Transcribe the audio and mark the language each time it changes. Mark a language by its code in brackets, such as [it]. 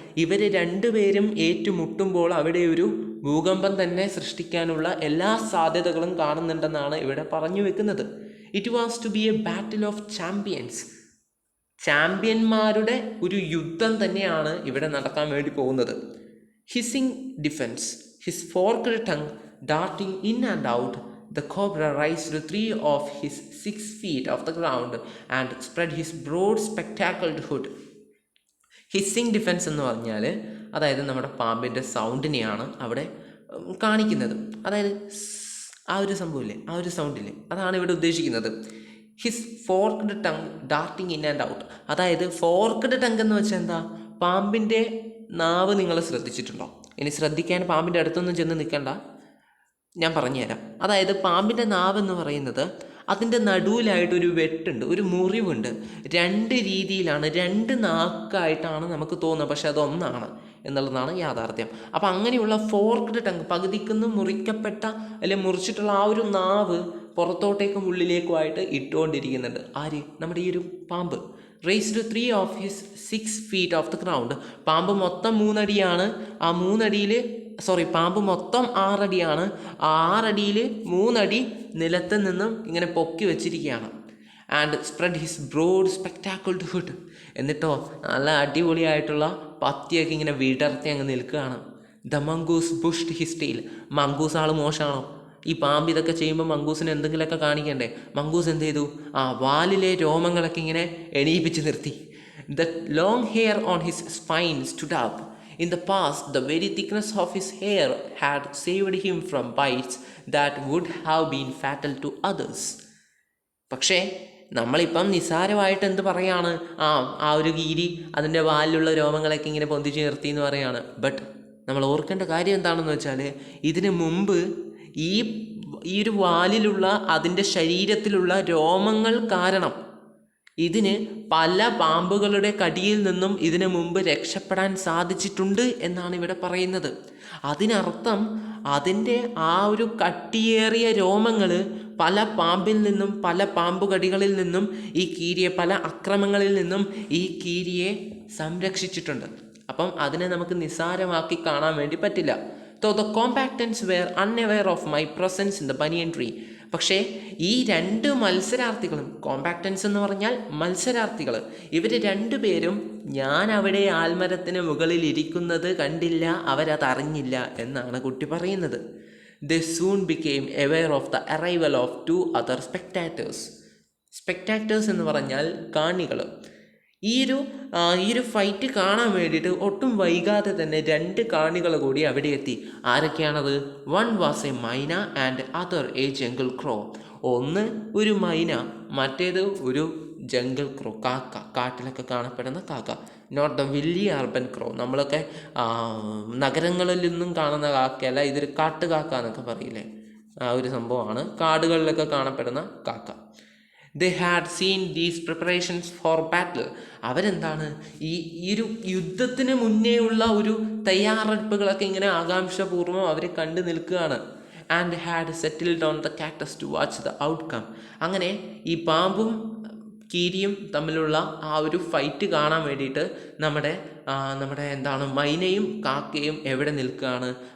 [ml] ഇവർ രണ്ടുപേരും ഏറ്റുമുട്ടുമ്പോൾ അവിടെ ഒരു ഭൂകമ്പം തന്നെ സൃഷ്ടിക്കാനുള്ള എല്ലാ സാധ്യതകളും കാണുന്നുണ്ടെന്നാണ് ഇവിടെ പറഞ്ഞു വെക്കുന്നത്. [en] It was to be a battle of champions. [ml] ചാമ്പ്യന്മാരുടെ ഒരു യുദ്ധം തന്നെയാണ് ഇവിടെ നടക്കാൻ വേണ്ടി പോകുന്നത്. [en] Hissing defence, his forked tongue darting in and out, the cobra raised 3 of his 6 feet off the ground and spread his broad spectacled hood. [ml] Hissing defence എന്ന് പറഞ്ഞാൽ അതായത് നമ്മുടെ പാമ്പിൻ്റെ സൗണ്ടിനെയാണ് അവിടെ കാണിക്കുന്നത്. അതായത് ആ ഒരു സംഭവമില്ലേ, ആ ഒരു സൗണ്ടില്ലേ, അതാണ് ഇവിടെ ഉദ്ദേശിക്കുന്നത്. [en] His forked tongue darting in and out. [ml] അതായത് ഫോർക്ക്ഡ് ടങ് എന്ന് വെച്ചാൽ എന്താ? പാമ്പിൻ്റെ നാവ് നിങ്ങൾ ശ്രദ്ധിച്ചിട്ടുണ്ടോ? ഇനി ശ്രദ്ധിക്കാൻ പാമ്പിൻ്റെ അടുത്തൊന്നും ചെന്ന് നിൽക്കണ്ട, ഞാൻ പറഞ്ഞുതരാം. അതായത് പാമ്പിൻ്റെ നാവ് എന്ന് പറയുന്നത് അതിൻ്റെ നടുവിലായിട്ടൊരു വെട്ടുണ്ട്, ഒരു മുറിവുണ്ട്. 2 രീതിയിലാണ്, 2 നാക്കായിട്ടാണ് നമുക്ക് തോന്നുന്നത്, പക്ഷെ അതൊന്നാണ് എന്നുള്ളതാണ് യാഥാർത്ഥ്യം. അപ്പം അങ്ങനെയുള്ള ഫോർക്ക്ഡ് ടങ്, പകുതിക്കുന്ന് മുറിക്കപ്പെട്ട അല്ലെങ്കിൽ മുറിച്ചിട്ടുള്ള ആ ഒരു നാവ് പുറത്തോട്ടേക്കും ഉള്ളിലേക്കുമായിട്ട് ഇട്ടുകൊണ്ടിരിക്കുന്നുണ്ട്. ആര്? നമ്മുടെ ഈ ഒരു പാമ്പ്. [en] Raised 3 of his 6 feet off the ground. [ml] പാമ്പ് മൊത്തം 3 അടിയാണ്. ആ 3 അടിയിൽ പാമ്പ് മൊത്തം 6 അടിയാണ്. ആ 6 അടിയിൽ 3 അടി നിലത്ത് നിന്നും ഇങ്ങനെ പൊക്കി വെച്ചിരിക്കുകയാണ്. [en] And spread his broad spectacled hood. [ml] എന്നിട്ടോ നല്ല അടിപൊളിയായിട്ടുള്ള പത്തിയൊക്കെ ഇങ്ങനെ വിടർത്തി അങ്ങ് നിൽക്കുകയാണ്. [en] The mongoose bushed his tail. [ml] Mongoose ആൾ മോശമാണോ? ഈ പാമ്പ് ഇതൊക്കെ ചെയ്യുമ്പോൾ മംഗൂസിന് എന്തെങ്കിലുമൊക്കെ കാണിക്കണ്ടേ? മംഗൂസ് എന്ത് ചെയ്തു? ആ വാലിലെ രോമങ്ങളൊക്കെ ഇങ്ങനെ എണീപ്പിച്ച് നിർത്തി. [en] The long hair on his spine stood up. In the past, the very thickness of his hair had saved him from bites that would have been fatal to others. [ml] പക്ഷേ നമ്മളിപ്പം നിസ്സാരമായിട്ട് എന്ത് പറയാണ്? ആ ഒരു കീരി അതിൻ്റെ വാലിലുള്ള രോമങ്ങളൊക്കെ ഇങ്ങനെ പൊന്തിച്ച് നിർത്തി എന്ന് പറയാണ്. ബട്ട് നമ്മൾ ഓർക്കേണ്ട കാര്യം എന്താണെന്ന് വെച്ചാൽ, ഇതിന് മുമ്പ് ഈ ഒരു വാലിലുള്ള അതിൻ്റെ ശരീരത്തിലുള്ള രോമങ്ങൾ കാരണം ഇതിന് പല പാമ്പുകളുടെ കടിയിൽ നിന്നും ഇതിനു മുമ്പ് രക്ഷപ്പെടാൻ സാധിച്ചിട്ടുണ്ട് എന്നാണ് ഇവിടെ പറയുന്നത്. അതിനർത്ഥം അതിൻ്റെ ആ ഒരു കട്ടിയേറിയ രോമങ്ങൾ പല പാമ്പിൽ നിന്നും പല പാമ്പുകടികളിൽ നിന്നും ഈ കീരിയെ, പല അക്രമങ്ങളിൽ നിന്നും ഈ കീരിയെ സംരക്ഷിച്ചിട്ടുണ്ട്. അപ്പം അതിനെ നമുക്ക് നിസ്സാരമാക്കി കാണാൻ വേണ്ടി പറ്റില്ല. [en] Though the combatants were unaware of my presence in the banyan tree. [ml] പക്ഷേ ഈ 2 മത്സരാർത്ഥികളും, കോമ്പാക്റ്റൻസ് എന്ന് പറഞ്ഞാൽ മത്സരാർത്ഥികൾ, ഇവർ 2 പേരും ഞാൻ അവിടെ ആൽമരത്തിന് മുകളിൽ ഇരിക്കുന്നത് കണ്ടില്ല, അവരതറിഞ്ഞില്ല എന്നാണ് കുട്ടി പറയുന്നത്. [en] They soon became aware of the arrival of 2 other spectators. [ml] സ്പെക്ടാക്ടേഴ്സ് എന്ന് പറഞ്ഞാൽ കാണികൾ. ഈ ഒരു ഫൈറ്റ് കാണാൻ വേണ്ടിയിട്ട് ഒട്ടും വൈകാതെ തന്നെ 2 കാണികൾ കൂടി അവിടെ എത്തി. ആരൊക്കെയാണത്? [en] One was a myna and other a jungle crow. [ml] ഒന്ന് ഒരു മൈന, മറ്റേത് ഒരു ജംഗിൾ ക്രോ, കാക്ക, കാട്ടിലൊക്കെ കാണപ്പെടുന്ന കാക്ക. നോട്ട് ദ വലിയ അർബൻ ക്രോ, നമ്മളൊക്കെ നഗരങ്ങളിൽ നിന്നും കാണുന്ന കാക്കയല്ല, ഇതൊരു കാട്ടുകാക്ക എന്നൊക്കെ പറയില്ലേ, ആ ഒരു സംഭവമാണ്, കാടുകളിലൊക്കെ കാണപ്പെടുന്ന കാക്ക. [en] They had seen these preparations for battle. [ml] അവരെന്താണ് ഈ ഒരു യുദ്ധത്തിന് മുന്നേ ഉള്ള ഒരു തയ്യാറെടുപ്പുകളൊക്കെ ഇങ്ങനെ ആകാംക്ഷപൂർവ്വം അവർ കണ്ടു നിൽക്കുകയാണ്. [en] And had settled on the cactus to watch the outcome. [ml] അങ്ങനെ ഈ പാമ്പും കീരിയും തമ്മിലുള്ള ആ ഒരു ഫൈറ്റ് കാണാൻ വേണ്ടിയിട്ട് നമ്മുടെ മൈനയും കാക്കയും എവിടെ നിൽക്കുകയാണ്?